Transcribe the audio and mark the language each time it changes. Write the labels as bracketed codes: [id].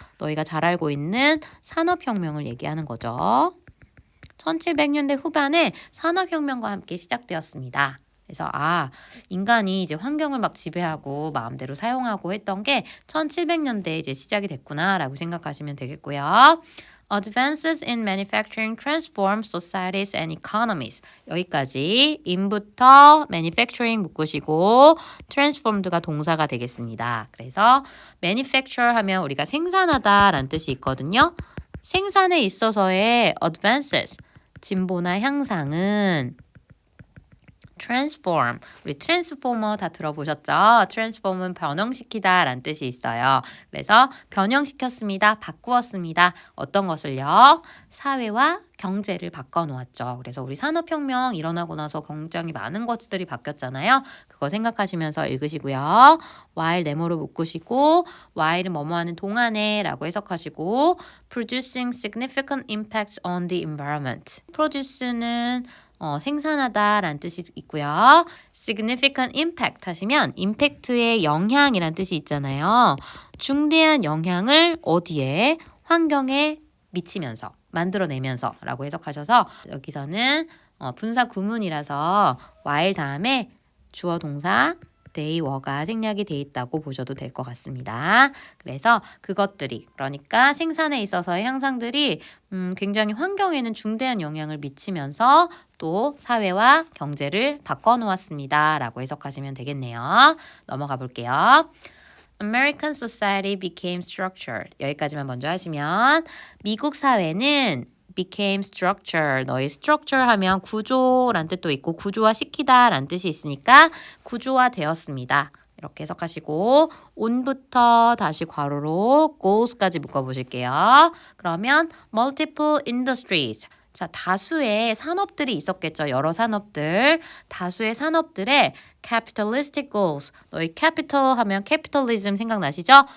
[ko] 너희가 잘 알고 있는 산업혁명을 얘기하는 거죠. 1700년대 후반에 산업혁명과 함께 시작되었습니다. 그래서 인간이 이제 환경을 막 지배하고 마음대로 사용하고 했던 게 1700년대에 이제 시작이 됐구나라고 생각하시면 되겠고요. [en] Advances in manufacturing transform societies and economies. [ko] 여기까지 in부터 manufacturing 묶으시고 transformed가 동사가 되겠습니다. 그래서 manufacture 하면 우리가 생산하다 라는 뜻이 있거든요. 생산에 있어서의 advances, 진보나 향상은 transform, 우리 트랜스포머 다 들어보셨죠? transform은 변형시키다 라는 뜻이 있어요. 그래서 변형시켰습니다. 바꾸었습니다. 어떤 것을요? 사회와 경제를 바꿔놓았죠. 그래서 우리 산업혁명 일어나고 나서 굉장히 많은 것들이 바뀌었잖아요. 그거 생각하시면서 읽으시고요. while 네모로 묶으시고 while은 뭐뭐하는 동안에 라고 해석하시고 [en] producing significant impacts on the environment. [ko] produce는 생산하다 라는 뜻이 있고요. significant impact 하시면 impact의 영향이라는 뜻이 있잖아요. 중대한 영향을 어디에? 환경에 미치면서, 만들어내면서 라고 해석하셔서 여기서는 분사 구문이라서 while 다음에 주어 동사 they were가 생략이 돼 있다고 보셔도 될 것 같습니다. 그래서 그것들이 그러니까 생산에 있어서의 향상들이 굉장히 환경에는 중대한 영향을 미치면서 또 사회와 경제를 바꿔놓았습니다. 라고 해석하시면 되겠네요. 넘어가 볼게요. [en] American society became structured. [ko] 여기까지만 먼저 하시면 미국 사회는 [en] became structure. [ko] 너희 structure 하면 구조란 뜻도 있고 구조화 시키다 라는 뜻이 있으니까 구조화 되었습니다. 이렇게 해석하시고 on부터 다시 괄호로 goes까지 묶어보실게요. [en] 그러면 multiple industries. [ko] 자, 다수의 산업들이 있었겠죠. 여러 산업들. 다수의 산업들의 capitalistic goals. 너희 capital 하면 capitalism 생각나시죠?